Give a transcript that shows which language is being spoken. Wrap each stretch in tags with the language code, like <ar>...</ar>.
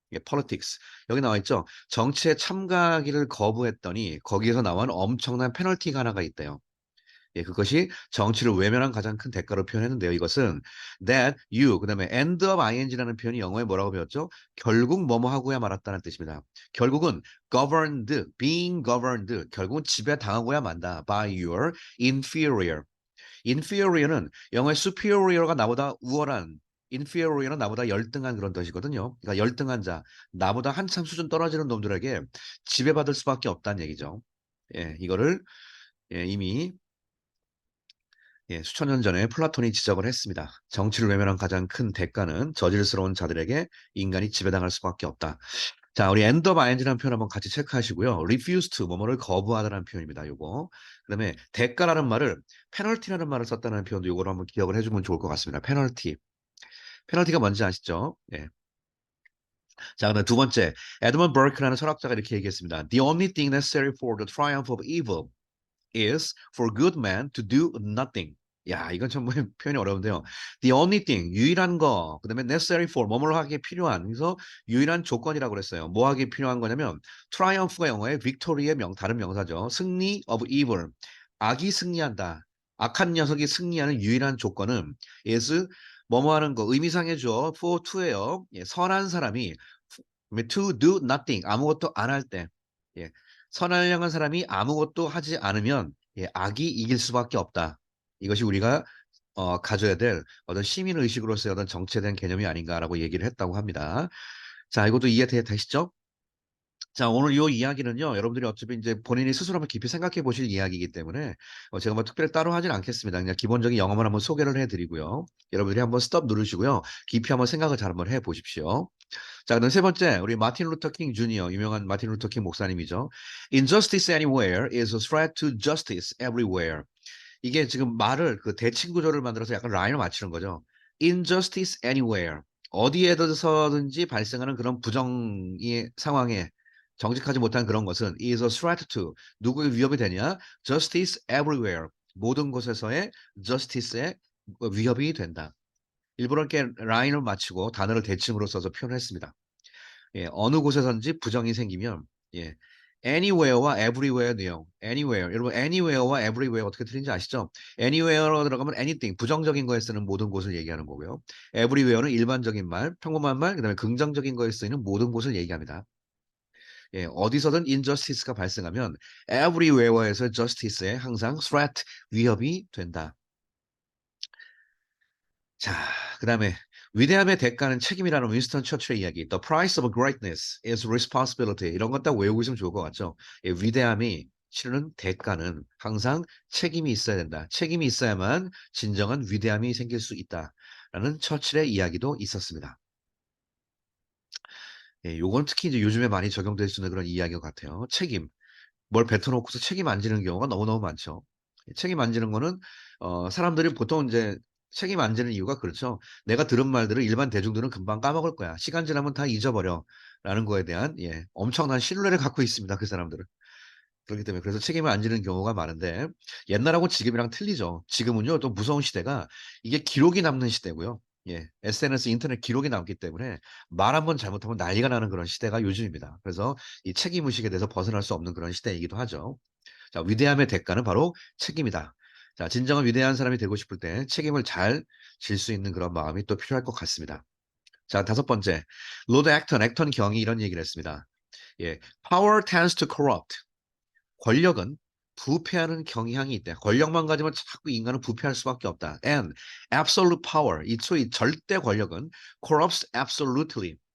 <ko>예, politics. 여기 나와 있죠. 정치에 참가하기를 거부했더니 거기에서 나온 엄청난 페널티가 하나가 있대요. 예, 그것이 정치를 외면한 가장 큰 대가로 표현했는데요. 이것은</ko> <en>that you,</en> <ko>그다음에 end of ing라는 표현이 영어에 뭐라고 배웠죠? 결국 뭐뭐 하고야 말았다는 뜻입니다. 결국은</ko> <en>governed, being governed,</en> <ko>결국은 지배당하고야 만다</ko> <en>by your inferior.</en> <ko>inferior는 영어의 superior가 나보다 우월한, inferior는 나보다 열등한 그런 뜻이거든요. 그러니까 열등한 자, 나보다 한참 수준 떨어지는 놈들에게 지배받을 수밖에 없다는 얘기죠. 예, 이거를 이미 예, 수천 년 전에 플라톤이 지적을 했습니다. 정치를 외면한 가장 큰 대가는 저질스러운 자들에게 인간이 지배당할 수밖에 없다. 자, 우리 end of ing라는 표현 한번 같이 체크하시고요.</ko> <en>refuse to,</en> <ko>뭐뭐를 거부하다라는 표현입니다. 요거. 그다음에 대가라는 말을 페널티라는 말을 썼다는 표현도 요거를 한번 기억을 해주면 좋을 것 같습니다. 페널티. 페널티가 뭔지 아시죠? 예. 자, 그다음 두 번째, 에드먼 버크라는 철학자가 이렇게 얘기했습니다.</ko> <en>The only thing necessary for the triumph of evil is for good men to do nothing.</en> <ko>야, 이건 참 표현이 어려운데요.</ko> <en>The only thing,</en> <ko>유일한 거, 그다음에</ko> <en>necessary for,</en> <ko>뭐뭐를 하기에 필요한. 그래서 유일한 조건이라고 그랬어요. 뭐 하기에 필요한 거냐면 triumph가 영어의 victory의 다른 명사죠. 승리</ko> <en>of evil.</en> <ko>악이 승리한다. 악한 녀석이 승리하는 유일한 조건은 is 뭐뭐 하는 거, 의미상해줘.</ko> <en>for to예요.</en> <ko>예, 선한 사람이</ko> <en>to do nothing,</en> <ko>아무것도 안 할 때. 예, 선을 향한 사람이 아무것도 하지 않으면 예, 악이 이길 수밖에 없다. 이것이 우리가 가져야 될 어떤 시민 의식으로서의 어떤 정치에 대한 개념이 아닌가라고 얘기를 했다고 합니다. 자, 이것도 이해되시죠? 자, 오늘 이 이야기는요, 여러분들이 어차피 이제 본인이 스스로 한번 깊이 생각해 보실 이야기이기 때문에 제가 뭐 특별히 따로 하진 않겠습니다. 그냥 기본적인 영어만 한번 소개를 해드리고요. 여러분들이 한번 스톱 누르시고요. 깊이 한번 생각을 잘 한번 해 보십시오. 자, 그다음 세 번째, 우리 마틴 루터 킹 주니어, 유명한 마틴 루터 킹 목사님이죠.</ko> <en>Injustice anywhere is a threat to justice everywhere.</en> <ko>이게 지금 말을 그 대칭 구조를 만들어서 약간 라인을 맞추는 거죠.</ko> <en>Injustice anywhere.</en> <ko>어디에서든지 발생하는 그런 부정의 상황에 정직하지 못한 그런 것은</ko> <en>is a threat to</en> <ko>누구의 위협이 되냐?</ko> <en>Justice everywhere.</en> <ko>모든 곳에서의 justice의 위협이 된다. 일부러 이렇게 라인을 맞추고 단어를 대칭으로 써서 표현했습니다. 예, 어느 곳에서든지 부정이 생기면 예, anywhere와 everywhere 내용. anywhere. 여러분 anywhere와 everywhere 어떻게 틀린지 아시죠? anywhere로 들어가면 anything, 부정적인 거에 쓰는 모든 곳을 얘기하는 거고요. everywhere는 일반적인 말, 평범한 말, 그다음에 긍정적인 거에 쓰이는 모든 곳을 얘기합니다. 예, 어디서든 injustice가 발생하면 everywhere에서 justice에 항상 threat, 위협이 된다. 자, 그다음에 위대함의 대가는 책임이라는 윈스턴 처칠의 이야기.</ko> <en>The price of greatness is responsibility.</en> <ko>이런 것 딱 외우고 있으면 좋을 것 같죠? 예, 위대함이 치르는 대가는 항상 책임이 있어야 된다. 책임이 있어야만 진정한 위대함이 생길 수 있다라는 처칠의 이야기도 있었습니다. 예, 요건 특히 이제 요즘에 많이 적용될 수 있는 그런 이야기 같아요. 책임. 뭘 뱉어놓고서 책임 안 지는 경우가 너무너무 많죠. 책임 안 지는 거는 사람들이 보통 이제 책임 안 지는 이유가 그렇죠. 내가 들은 말들을 일반 대중들은 금방 까먹을 거야. 시간 지나면 다 잊어버려. 라는 거에 대한 예, 엄청난 신뢰를 갖고 있습니다. 그 사람들은. 그렇기 때문에 그래서 책임을 안 지는 경우가 많은데 옛날하고 지금이랑 틀리죠. 지금은요 또 무서운 시대가 이게 기록이 남는 시대고요. 예, SNS 인터넷 기록이 남기 때문에 말 한 번 잘못하면 난리가 나는 그런 시대가 요즘입니다. 그래서 이 책임 의식에 대해서 벗어날 수 없는 그런 시대이기도 하죠. 자, 위대함의 대가는 바로 책임이다. 자, 진정한 위대한 사람이 되고 싶을 때 책임을 잘 질 수 있는 그런 마음이 또 필요할 것 같습니다. 자, 다섯 번째. 로드 액턴 경이 이런 얘기를 했습니다.</ko> <en>예, power tends to corrupt.</en> <ko>권력은 부패하는 경향이 있다. 권력만 가지면 자꾸 인간은 부패할 수밖에 없다.</ko> <en>And absolute power,</en> <ko>이 소위 절대 권력은</ko> <en>corrupts absolutely.</en>